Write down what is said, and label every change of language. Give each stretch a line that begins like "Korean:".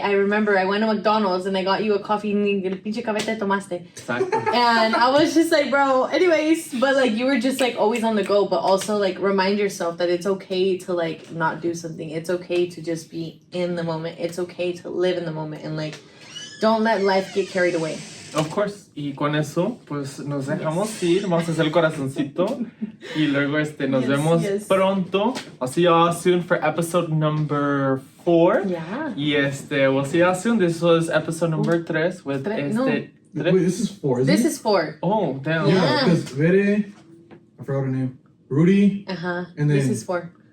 English: I remember I went to McDonald's and I got you a coffee and
Spanish: el pinche café te tomaste.
English: Exactly. And I was just like, bro, anyways, but like you were just like always on the go, but also like remind yourself that it's okay to like not do something. It's okay to just be in the moment. It's okay to live in the moment and like don't let life get carried away. Of course,
Spanish: y con eso, pues nos dejamos ir, vamos a hacer el corazoncito y luego nos vemos pronto.
English: I'll see y'all soon for episode number 4. Yeah. Y we'll see y'all soon. This was episode number 3 with No. Wait, this is 4, isn't This it? is 4. Oh, damn. Yeah. Because Vere, I forgot her name. Rudy, Uh-huh. and This then is 4.